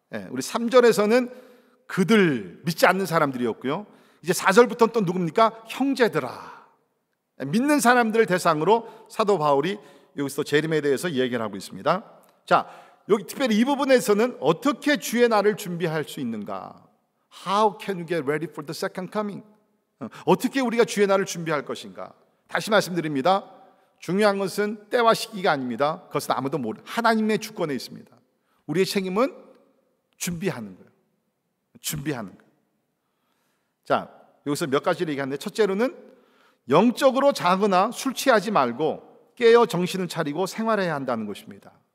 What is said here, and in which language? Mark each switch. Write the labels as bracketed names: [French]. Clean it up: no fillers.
[Korean] 우리 3절에서는 그들, 믿지 않는 사람들이었고요. 이제 4절부터는 또 누굽니까? 형제들아. 믿는 사람들을 대상으로 사도 바울이 여기서 재림에 대해서 얘기를 하고 있습니다. 자, 여기 특별히 이 부분에서는 어떻게 주의 날을 준비할 수 있는가? [English] How can you get ready for the second coming? [Korean] 어떻게 우리가 주의 날을 준비할 것인가? 다시 말씀드립니다. 중요한 것은 때와 시기가 아닙니다. 그것은 아무도 모르는 하나님의 주권에 있습니다. 우리의 책임은 준비하는 거예요. 준비하는 거예요. 자, 여기서 몇 가지를 얘기하는데, 첫째로는 영적으로 자거나 술 취하지 말고 깨어 정신을 차리고 생활해야 한다는 것입니다.